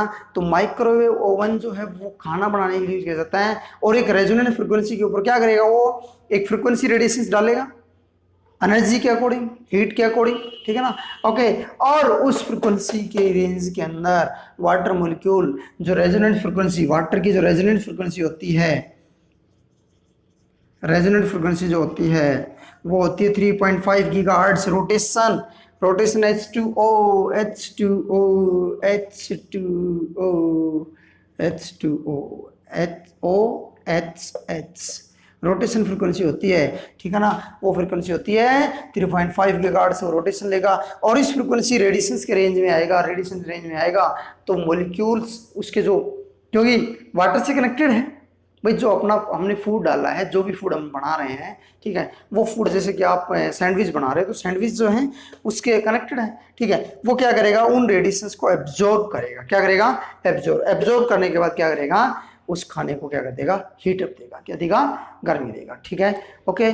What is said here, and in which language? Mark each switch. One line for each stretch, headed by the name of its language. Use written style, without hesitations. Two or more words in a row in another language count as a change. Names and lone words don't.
Hindi: तो
English: microwave oven
Hindi: जो है वो खाना बनाने के लिए यूज किया जाता है, और एक
English: resonant frequency
Hindi: के ऊपर क्या करेगा, वो एक
English: frequency radiations
Hindi: डालेगा एनर्जी के अकॉर्डिंग, हीट के अकॉर्डिंग, ठीक है ना, ओके। और उस फ्रिक्वेंसी के रेंज के अंदर
English: water molecule
Hindi: जो
English: resonant frequency,
Hindi: वाटर की जो
English: resonant frequency
Hindi: होती है,
English: resonant frequency
Hindi: जो होती है वो होती है 3.5
English: gigahertz rotation, rotation
Hindi: H2O H2O H2O H2O HOHH
English: rotation frequency
Hindi: होती है, ठीक है ना। वो फ्रीक्वेंसी होती है 3.5
English: gigahertz, rotation
Hindi: लेगा और इस
English: frequency radiations
Hindi: के रेंज में आएगा,
English: radiation range
Hindi: में आएगा तो मॉलिक्यूल्स उसके जो, क्योंकि वाटर से कनेक्टेड है भाई, जो अपना हमने फूड डाला है, जो भी फूड हम बना रहे हैं, ठीक है, वो फूड जैसे कि आप सैंडविच बना रहे हैं तो सैंडविच जो है उसके कनेक्टेड है, ठीक है, वो क्या करेगा, उन रेडिएशंस को एब्जॉर्ब करेगा, क्या करेगा, एब्जॉर्ब करने के बाद क्या करेगा, उस खाने को क्या कर देगा,
English: heat up
Hindi: देगा, क्या देगा, गर्मी देगा, ठीक है, ओके।